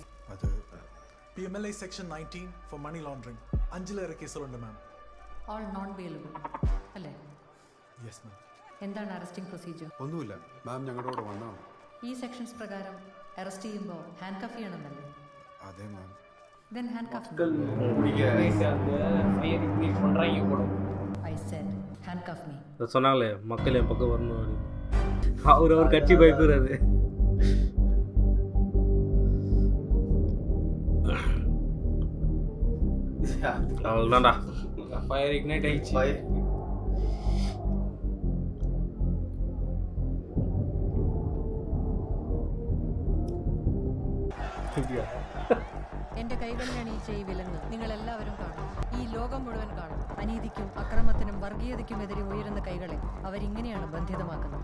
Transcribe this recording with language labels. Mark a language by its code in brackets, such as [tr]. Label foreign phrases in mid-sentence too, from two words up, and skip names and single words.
[ml] അത് PMLA സെക്ഷൻ 19 [en] for money laundering [ml] 5 കേസുകളുണ്ട് മാം. [en] all non bailable അല്ലേ? yes ma'am. [ml] എന്താണ് [en] arresting procedure? [ml] ഒന്നുമില്ല മാം, ഞങ്ങളോട് വന്നോ. ഈ സെക്ഷൻസ് പ്രകാരം അറസ്റ്റ് ചെയ്യുമ്പോൾ [en] hand cuff [ml] ചെയ്യണമെന്നല്ലേ? അതെ മാം. [en] Then handcuff me. I said handcuff me. [ta] சொன்னாங்களே மக்கள் என் பக்கம் வரணும் அப்படின்னு. அவர் கட்சி பயப்படுறாரு. அவ்வளோதான்டா. [en] fire ignite [ta] ஆயிடுச்சு. [ml] എന്റെ കൈകളിൽ അണിയിച്ച ഈ വിലങ്ങ് നിങ്ങൾ എല്ലാവരും കാണും. ഈ ലോകം മുഴുവൻ കാണും. അനീതിക്കും അക്രമത്തിനും വർഗീയതയ്ക്കുമെതിരെ ഉയരുന്ന കൈകളെ അവരിങ്ങനെയാണ് ബന്ധിതമാക്കുന്നത്.